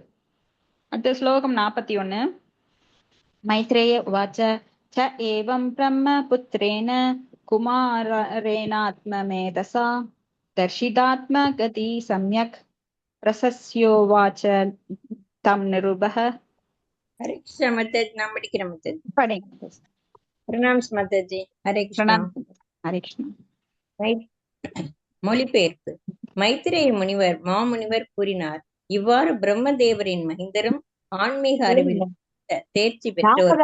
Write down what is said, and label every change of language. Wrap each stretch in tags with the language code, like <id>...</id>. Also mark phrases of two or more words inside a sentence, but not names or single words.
<ta>அடுத்த ஸ்லோகம் 41.</ta> <sa>मैत्रेय उवाच स एवं ब्रह्म पुत्रेण कुमारेणात्ममेधसा दर्शितात्म गतिः सम्यक् प्रशस्योवाच तं नृपः.</sa> <ta>ஹரே கிருஷ்ண மாதாஜி, நாம படிக்கிற மாதாஜி. படிங்க. பிரணாம்ஸ் மாதாஜி. ஹரே கிருஷ்ணா. ஹரே கிருஷ்ணா. மொழிபெயர்ப்பு. மைத்திரேய முனிவர் மாமுனிவர் கூறினார், இவ்வாறு பிரம்மதேவரின் மைந்தரும் ஆன்மீக அறிவில் தேர்ச்சி பெற்றவர்</ta>